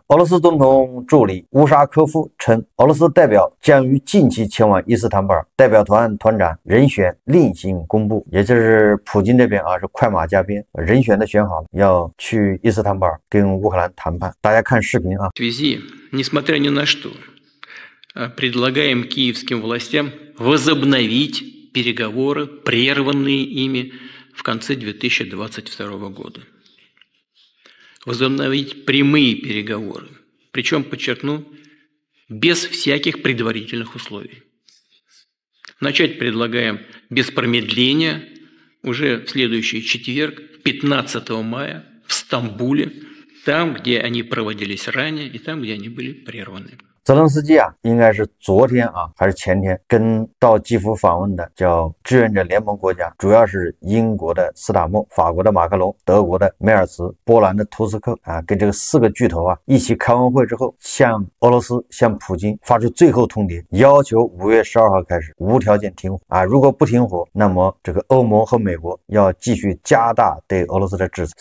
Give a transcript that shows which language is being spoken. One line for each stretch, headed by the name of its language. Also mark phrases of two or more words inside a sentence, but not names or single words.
Chinese: 俄罗斯总统助理乌沙科夫称，俄罗斯代表将于近期前往伊斯坦布尔，代表团团长人选另行公布。也就是普京这边是快马加鞭，人选都选好了，要去伊斯坦布尔跟乌克兰谈判。大家看视频
Russian: В связи, несмотря ни на что, предлагаем киевским властям возобновить переговоры, прерванные ими в конце 2022 года. Возобновить прямые переговоры, причем, подчеркну, без всяких предварительных условий. Начать предлагаем без промедления уже в следующий четверг, 15 мая, в Стамбуле, там, где они проводились ранее, и там, где они были прерваны.
Chinese: 泽连斯基应该是昨天还是前天跟到基辅访问的叫志愿者联盟国家，主要是英国的斯塔默、法国的马克龙、德国的梅尔茨、波兰的图斯克跟这个4个巨头一起开完会之后，向俄罗斯、向普京发出最后通牒，要求5月12号开始无条件停火如果不停火，那么这个欧盟和美国要继续加大对俄罗斯的制裁。